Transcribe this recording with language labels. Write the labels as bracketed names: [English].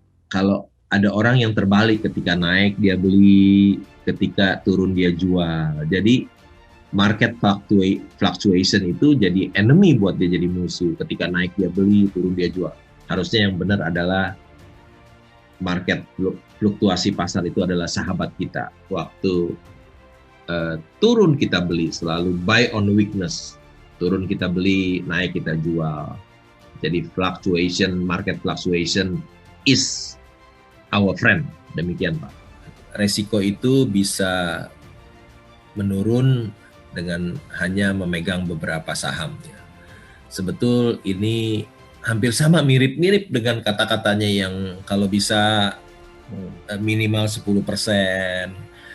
[Indonesian] Kalau ada orang yang terbalik, ketika naik dia beli, ketika turun dia jual. Jadi market fluctuation itu jadi enemy buat dia, jadi musuh. Ketika naik dia beli, turun dia jual. Harusnya yang benar adalah market fluktuasi pasar itu adalah sahabat kita. Waktu turun kita beli, selalu [English] buy on weakness. [Indonesian] Turun kita beli, naik kita jual. Jadi [English] market fluctuation is our friend. [Indonesian] Demikian Pak. Resiko itu bisa menurun dengan hanya memegang beberapa saham. Sebetul ini hampir sama, mirip-mirip dengan kata-katanya yang kalau bisa minimal 10%.